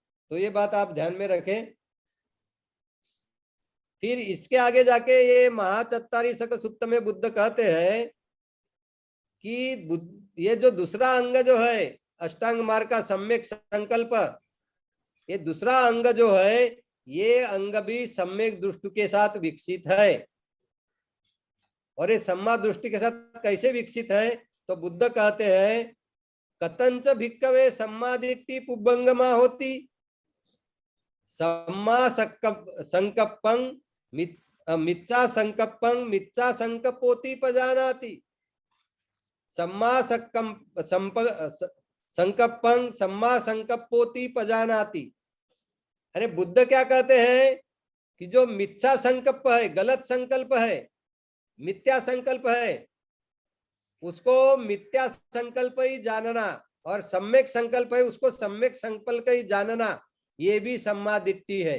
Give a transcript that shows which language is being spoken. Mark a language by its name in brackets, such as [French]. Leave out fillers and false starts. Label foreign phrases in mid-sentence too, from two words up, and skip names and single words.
[Hindi] तो ये बात आप ध्यान में रखें। फिर इसके आगे जाके ये महाचत्तारी सक सूत्र में बुद्ध कहते हैं कि ये जो दूसरा अंग जो है अष्टांग मार्ग का सम्यक संकल्प, ये दूसरा अंग जो है ये अंग भी सम्यक दृष्टि के साथ विकसित है। और ये [Pali] सम्मा दृष्टि [Hindi] के साथ कैसे विकसित है? तो बुद्ध कहते हैं [Pali] कतंच भिक्कवे सम्मा दिट्ठी पुब्बंगमा होती, सम्मा संकप्पं मिथ्या संकप्पं मिथ्या संकप्पोति पजानाति, सम्मा संकप्पं सम्मा संकप्पोति पजानाति। [Hindi] अरे बुद्ध क्या कहते हैं कि जो मिथ्या संकल्प है, गलत संकल्प है, मिथ्या संकल्प है, उसको मिथ्या संकल्प ही जानना और सम्यक संकल्प है उसको सम्यक संकल्प ही जानना, ये भी [Pali] सम्मा दिट्ठी [Hindi] है।